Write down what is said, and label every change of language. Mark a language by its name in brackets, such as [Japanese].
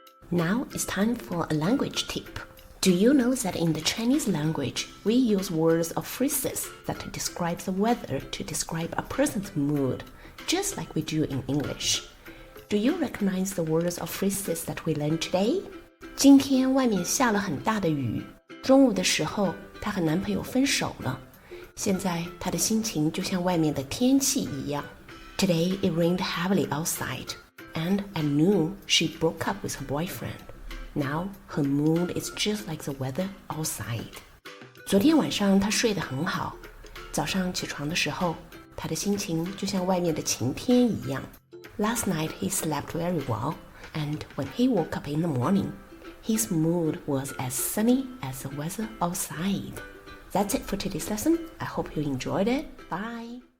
[English] Now it's time for a language tip. Do you know that in the Chinese language, we use words or phrases that describe the weather to describe a person's mood, just like we do in English? Do you recognize the words or phrases that we learned today? [Chinese] 今天外面下了很大的雨，中午的时候，她和男朋友分手了。现在她的心情就像外面的天气一样。 [English] Today it rained heavily outside, and at noon she broke up with her boyfriend.Now her mood is just like the weather outside. [Chinese] 昨天晚上她睡得很好，早上起床的时候，她的心情就像外面的晴天一样。 [English] Last night he slept very well, and when he woke up in the morning, his mood was as sunny as the weather outside. That's it for today's lesson. I hope you enjoyed it. Bye.